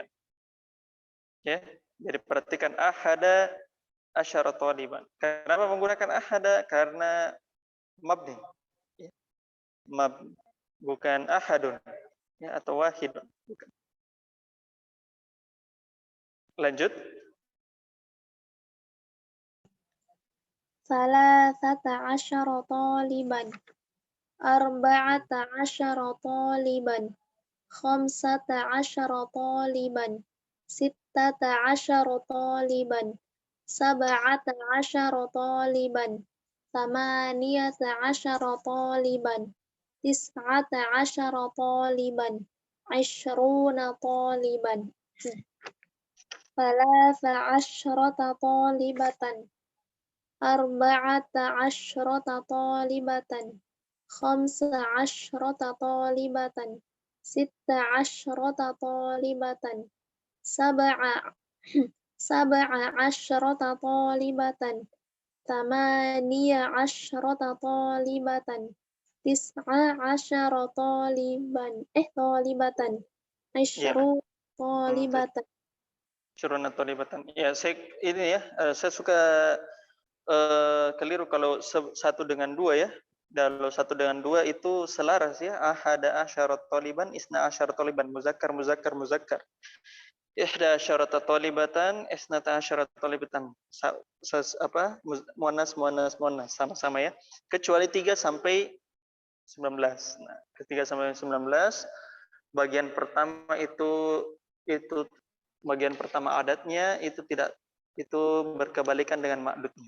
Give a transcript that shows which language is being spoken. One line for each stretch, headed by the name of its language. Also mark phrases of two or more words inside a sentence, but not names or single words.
Indonesian: Ya, jadi perhatikan
Arabic: أحد عشر طالبا.
Indonesian: Kenapa menggunakan ahada? Karena mabni. Ya. Bukan ahadun ya, atau wahidun. Bukan. Lanjut.
Arabic: ثلاثة عشر طالبا. أربعة عشر طالبا. خمسة عشر طالبا. ستة عشر طالبا. سبعة عشر طالبا. ثمانية عشر طالبا. تسعة عشر طالبا. عشرون طالبا. ثلاث عشرة طالبة. أربع عشرة طالبة. خمس عشرة طالبة. ست عشرة طالبة. سبع عشرة طالبة. ثماني عشرة طالبة. تسع عشر طالبا. Talibatan.
Indonesian: Ya,
Arabic: عشر طالبات. عشرون طالبة.
Indonesian: Ya, saya suka keliru kalau satu dengan dua ya. Kalau satu dengan dua itu selaras ya.
Arabic: أحد عشر طالبا، اثنا عشر طالبا, مذكر، مذكر، مذكر. إحدى عشرة طالبة، اثنتا عشرة طالبة. مؤنث، مؤنث، مؤنث,
Indonesian: sama-sama ya. Kecuali 3 sampai 19. Nah, ke 3 sampai 19 bagian pertama itu bagian pertama adatnya itu tidak, itu berkebalikan dengan ma'dudnya.